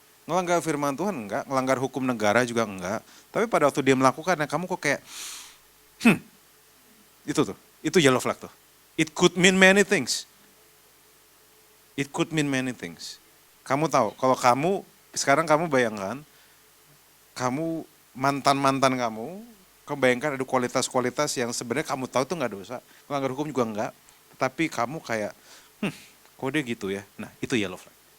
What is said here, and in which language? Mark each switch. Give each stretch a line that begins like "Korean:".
Indonesian: Ngelanggar firman Tuhan enggak, ngelanggar hukum negara juga enggak. Tapi pada waktu dia melakukannya kamu kok kayak, itu yellow flag tuh.
English: It could mean many things. It could mean many things.
Indonesian: Kamu tahu, kalau sekarang kamu bayangkan, kamu mantan-mantan kamu bayangkan ada kualitas-kualitas yang sebenarnya kamu tahu tuh enggak dosa. Ngelanggar hukum juga enggak. Tapi kamu kayak, kok dia gitu ya? Nah itu yellow flag.